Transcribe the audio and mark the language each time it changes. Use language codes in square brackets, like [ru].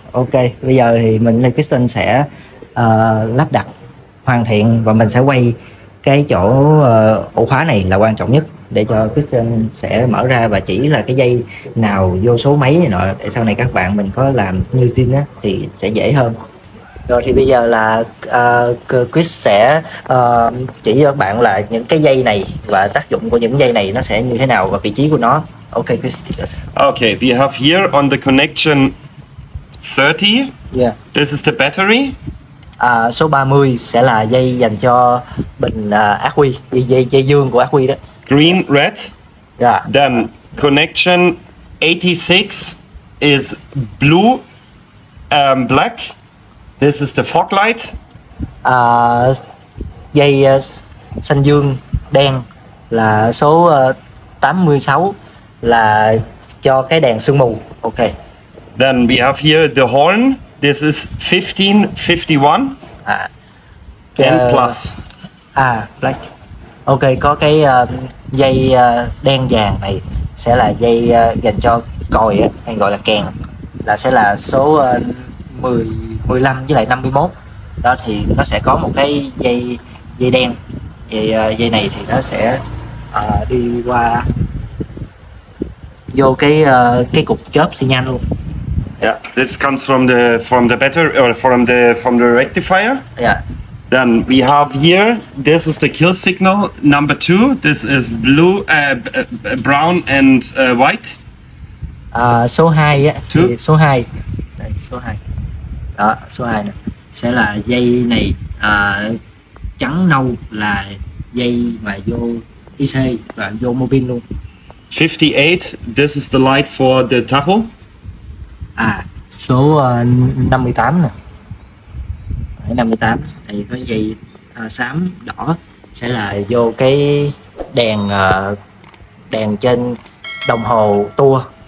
[vi] Ok, bây giờ thì mình với Kitson sẽ lắp đặt hoàn thiện và mình sẽ quay cái chỗ ổ khóa này là quan trọng nhất để cho Kitson sẽ mở ra và chỉ là cái dây nào vô số mấy này nọ để sau này các bạn mình có làm như zin á thì sẽ dễ hơn. Rồi thì bây giờ là Chris sẽ chỉ cho các bạn là những cái dây này và tác dụng của những dây này nó sẽ như thế nào và vị trí của nó. [en] Okay, Chris. Okay, we have here on the connection 30. Yeah. This is the battery. [vi] Số 30 sẽ là dây dành cho bình ác quy, dây dương của ác quy đó. [en] Green, red. Yeah. Then connection 86 is blue, black. This is the fog light. [vi] Dây xanh dương đen là số 86 là cho cái đèn sương mù. [en] Ok. Then we have here the horn. This is 1551 and plus. Black. [vi] Ok, có cái dây đen vàng này sẽ là dây dành cho còi hay gọi là kèn, là sẽ là số 10, 15 với lại 51. Đó thì nó sẽ có một cái dây đen. Dây này thì nó sẽ đi qua vô cái cục chớp xi nhan luôn. [en] Yeah, this comes from the battery or from the rectifier. Yeah. Then we have here, this is the kill signal number 2. This is blue, brown and white. [vi] Số 2 á, thì số 2. Đây, số 2. Đó, số 2 này sẽ là dây này trắng nâu là dây mà vô IC và vô mobile luôn. [en] 58, this is the light for the tacho. [vi] Số 58 nè. 58 thì có dây xám đỏ sẽ là vô cái đèn trên đồng hồ tua.